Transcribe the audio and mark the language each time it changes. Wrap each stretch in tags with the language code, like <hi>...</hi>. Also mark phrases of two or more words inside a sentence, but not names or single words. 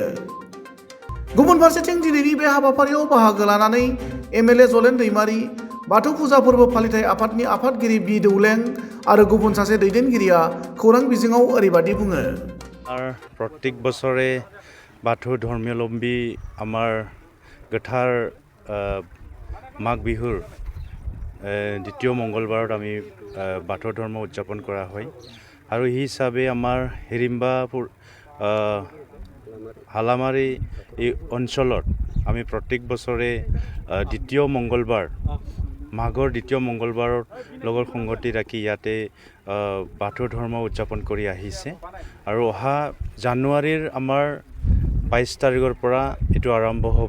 <brx>गुबुन फारसेथिं दिनैनि बे हाबाफारियाव बाहागो लानानै एमएलए जलेन दैमारि, बाथौ फुजा फोरबो फालिथाय आफादनि आफादगिरि बि दौलें आरो गुबुन सासे दैदेनगिरिया खौरां बिजोङाव ओरैबादि बुङो।</brx> <as>प्रत्येक बছৰে बाथौ धर्मावलম্বী আমাৰ গোথাৰ মাঘ বিহুৰ দ্বিতীয় মঙ্গলবাৰত আমি বাথৌ ধৰ্ম উদযাপন কৰা হয় আৰু এই হিচাপে আমাৰ হিৰিম্বাপুৰ হালামাৰী এই অঞ্চলত আমি প্ৰত্যেক বছৰে দ্বিতীয় মঙ্গলবাৰ মাঘৰ দ্বিতীয় মঙ্গলবাৰৰ লগত সংগতি ৰাখি ইয়াতে বাথৌ ধৰ্ম উদযাপন কৰি আহিছে আৰু অহা জানুৱাৰীৰ আমাৰ 22 তাৰিখৰ পৰা এইটো আৰম্ভ হ'ব।</as>